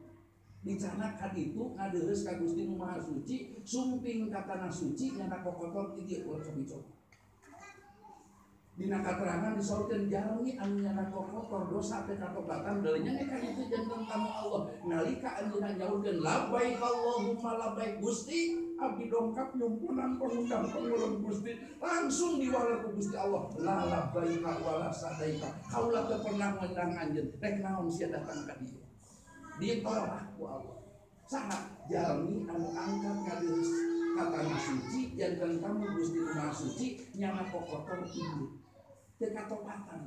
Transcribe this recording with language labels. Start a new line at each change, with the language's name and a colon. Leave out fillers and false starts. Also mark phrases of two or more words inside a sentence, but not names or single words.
Sundanese: Dicana ka ditu ngadeus ka Gusti Nu Maha Suci, sumping ka tanah suci nyana kokotor di dieu ulah cobi-cobi. Dina katerangan disaurkeun jalmi anu nyana kokotor dosa teh katobatan deulenya nya ka ditu janten tamu Allah nalika anjeunna nyaurkeun
Arabic: لبيك اللهم لبيك
Sundanese: Gusti abdi dongkap nyumpunan pangundang pangulun Gusti langsung diwaler ku Gusti Allah
Arabic: لا لبيك ولا سعديك
Sundanese: kaula teu pernah ngundang anjeun rek naon sia datang ka dieu ditolak ku Allah. Saha jalmi anu angkat ngadeus ka tanah suci janten tamu Gusti Nu Maha Suci nyana kokotor ieu teu katobatan.